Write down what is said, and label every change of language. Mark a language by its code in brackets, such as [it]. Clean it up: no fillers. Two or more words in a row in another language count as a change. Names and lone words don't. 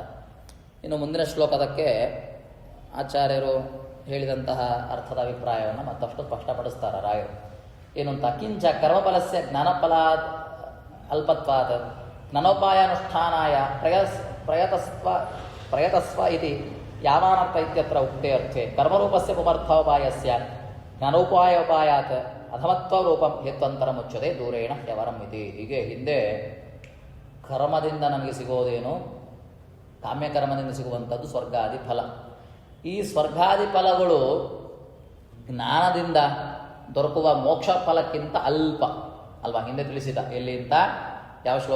[kn] ಇನ್ನು ಮುಂದಿನ ಶ್ಲೋಕದಕ್ಕೆ ಆಚಾರ್ಯರು ಹೇಳಿದಂತಹ ಅರ್ಥದ ಅಭಿಪ್ರಾಯವನ್ನು ಮತ್ತಷ್ಟು ಸ್ಪಷ್ಟಪಡಿಸ್ತಾರೆ ರಾಯರು. ಏನು ಅಂತ? [sa] ಕಿಂಚ ಕರ್ಮಫಲಸ್ಯ ಜ್ಞಾನಫಲಾತ್ ಅಲ್ಪತ್ವಾತ್ ಜ್ಞಾನೋಪಾಯಾನುಷ್ಠಾನಾಯ ಪ್ರಯತಸ್ವ ಇತಿ ಯಾವಾನರ್ಥ ಇತ್ಯತ್ರ ಉಕ್ತೆ ಅರ್ಥೆ ಕರ್ಮರೂಪಸ್ಯ ಪುಮರ್ಥೋಪಾಯಸ್ಯ ಜ್ಞಾನೋಪಾಯೋಪಾಯಾತ್ ಅಧಮತ್ವ ರೂಪಂ ಹೇತ್ವಂತರ ಮುಚ್ಚದೆ ದೂರೇಣ ಹ್ಯವರಂ ಇತಿ. [kn] ಹೀಗೆ ಹಿಂದೆ ಕರ್ಮದಿಂದ ನಮಗೆ ಸಿಗೋದೇನು? ಕಾಮ್ಯಕರ್ಮದಿಂದ ಸಿಗುವಂಥದ್ದು ಸ್ವರ್ಗಾದಿ ಫಲ. ಈ ಸ್ವರ್ಗಾದಿ ಫಲಗಳು ಜ್ಞಾನದಿಂದ ದೊರಕುವ ಮೋಕ್ಷ ಫಲಕ್ಕಿಂತ ಅಲ್ಪ ಅಲ್ವಾ? ಹಿಂದೆ ತಿಳಿಸಿದ. ಎಲ್ಲಿ ಅಂತ? ಯಾವ ಶ್ಲೋಕ?